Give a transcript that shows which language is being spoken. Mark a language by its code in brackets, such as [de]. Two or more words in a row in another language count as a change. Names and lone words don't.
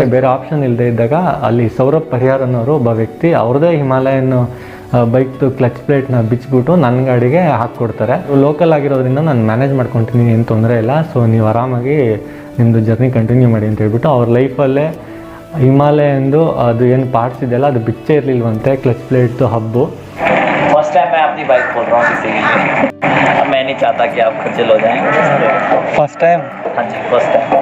[kn] ಬೇರೆ ಆಪ್ಷನ್ ಇಲ್ಲದೆ ಇದ್ದಾಗ ಅಲ್ಲಿ ಸೌರಭ್ ಪರಿಹಾರ್ ಅನ್ನೋರು ಒಬ್ಬ ವ್ಯಕ್ತಿ ಅವ್ರದ್ದೇ ಹಿಮಾಲಯನ್ ಬೈಕ್ದು [en] clutch plate [kn] ಬಿಚ್ಚಿಬಿಟ್ಟು ನನ್ನ ಗಾಡಿಗೆ ಹಾಕ್ಕೊಡ್ತಾರೆ. ಲೋಕಲ್ ಆಗಿರೋದ್ರಿಂದ ನಾನು ಮ್ಯಾನೇಜ್ ಮಾಡ್ಕೊತೀನಿ, ಏನು ತೊಂದರೆ ಇಲ್ಲ. ಸೊ ನೀವು ಆರಾಮಾಗಿ ನಿಮ್ಮದು [en] journey continue [kn] ಮಾಡಿ ಅಂತ ಹೇಳ್ಬಿಟ್ಟು ಅವ್ರ ಲೈಫಲ್ಲೇ ಹಿಮಾಲಯಂದು ಅದು ಏನು ಪಾರ್ಟ್ಸ್ ಇದೆಯಲ್ಲ ಅದು ಬಿಚ್ಚೇ ಇರಲಿಲ್ವಂತೆ [en] clutch plate [kn] ಹಬ್ಬು. [en] first time [hi] मैं अपनी बाइक खोल रहा हूँ किसी के लिए. अब मैं नहीं चाहता कि आप खज्जल हो जाएं. [en] first time? [hi] हाँ जी, [en] first time.